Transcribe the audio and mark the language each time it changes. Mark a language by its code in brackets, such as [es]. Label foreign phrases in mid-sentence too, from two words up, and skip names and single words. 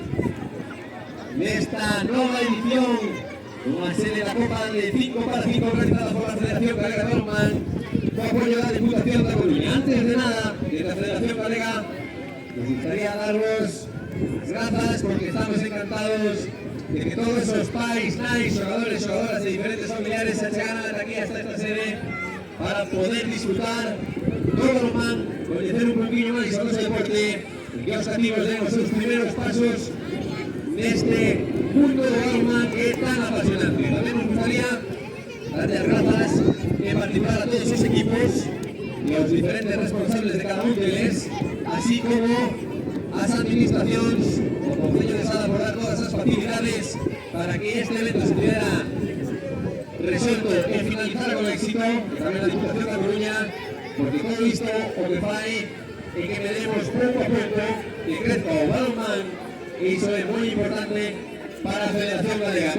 [es] en esta nueva edición, una serie de la Copa de 5x5 organizada por la Federación Galega de Balonmán, con apoyo de la Diputación de Coruña. Antes de nada, de la Federación Galega, nos gustaría daros las gracias porque estamos encantados de que todos esos [gl] pais, nais, [es] jugadores y jugadoras de diferentes familiares se llegaran aquí hasta esta sede para poder disfrutar [gl] do balonmán, [es] conocer [gl] un poquinho máis o noso deporte e que os cativos den os seus primeiros pasos neste mundo do balonmán que é tan apasionante. Tamén nos gustaría dar as grazas e participar a todos os equipos e aos diferentes responsables de cada un deles, así como as administracións, o Concello de Sada por dar todas as facilidades para que este evento se tivera resuelto e finalizar con éxito, e tamén a Diputación da Coruña, porque todo isto o que fai é que medemos pouco a pouco que crezca o balonmán, e iso é moi importante para a Federación Galega.